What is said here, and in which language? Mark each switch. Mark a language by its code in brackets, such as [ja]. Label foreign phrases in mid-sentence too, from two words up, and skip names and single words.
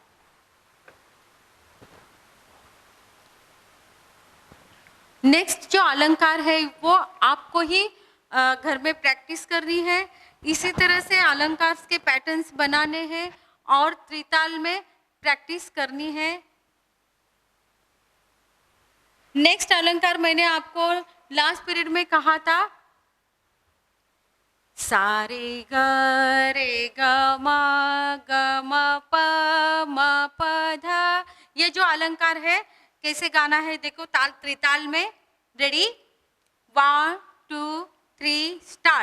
[hi] नेक्स्ट जो अलंकार है वो आपको ही घर में प्रैक्टिस करनी है। इसी तरह से अलंकार के पैटर्न्स बनाने हैं और त्रिताल में प्रैक्टिस करनी है। नेक्स्ट अलंकार मैंने आपको [en] last period [hi] में कहा था, सा रे ग म प म प ध। ये जो अलंकार है कैसे गाना है देखो, ताल त्रिताल में। रेडी? 1 2 3 स्टार्ट।